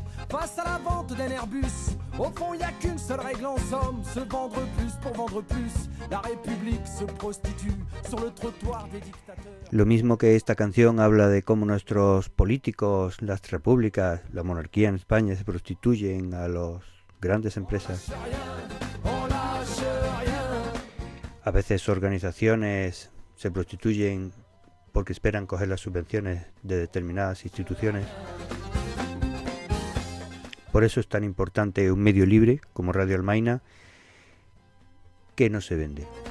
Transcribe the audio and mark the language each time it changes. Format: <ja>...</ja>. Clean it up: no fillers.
<fr>Face à la vente d'un Airbus, au fond y a qu'une seule règle en somme, se vendre plus pour vendre plus. La République se prostitue sur le trottoir des dictateurs.</fr> <es>Lo mismo que esta canción habla de cómo nuestros políticos, las repúblicas, la monarquía en España se prostituyen a las grandes empresas.</es> <fr>On lâche rien, on lâche rien.</fr> <es>A veces organizaciones se prostituyen porque esperan coger las subvenciones de determinadas instituciones. Por eso es tan importante un medio libre como Radio Almaina, que no se vende.</es>